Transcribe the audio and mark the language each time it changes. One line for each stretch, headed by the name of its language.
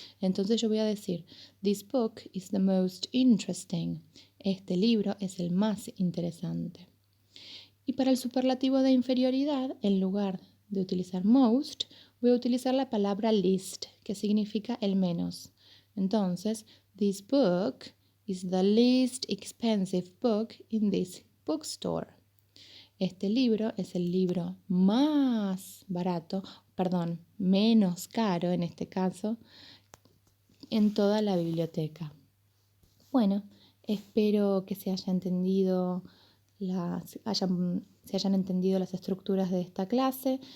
Spanish: Entonces yo voy a decir,
English: this book is the most interesting.
Spanish: Este libro es el más interesante. Y para el superlativo de inferioridad, en lugar de utilizar most, voy a utilizar la palabra least, que significa el menos. Entonces,
English: this book is the least expensive book in this bookstore.
Spanish: Este libro es el libro más barato, perdón, menos caro en este caso, en toda la biblioteca. Bueno, espero que se haya entendido se hayan entendido las estructuras de esta clase.